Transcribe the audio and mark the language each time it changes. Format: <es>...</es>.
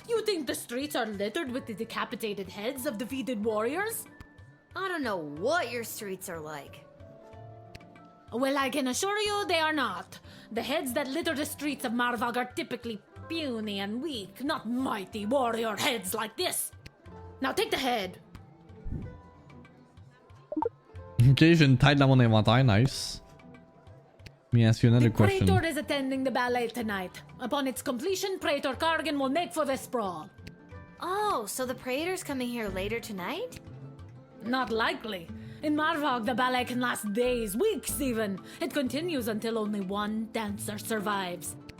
<en>You think the streets are littered with the decapitated heads of defeated warriors? I don't know what your streets are like. Well, I can assure you they are not. The heads that litter the streets of Marvog are typically puny and weak, not mighty warrior heads like this. Now take the head.</en> <fr>Ok, j'ai une tête dans mon inventaire, nice.</fr> <en>Let me ask you another question. Praetor is attending the ballet tonight. Upon its completion, Praetor Kargan will make for the sprawl. Oh, so the Praetor's coming here later tonight? Not likely. In Marvog, the ballet can last days, weeks even. It continues until only one dancer survives.</en>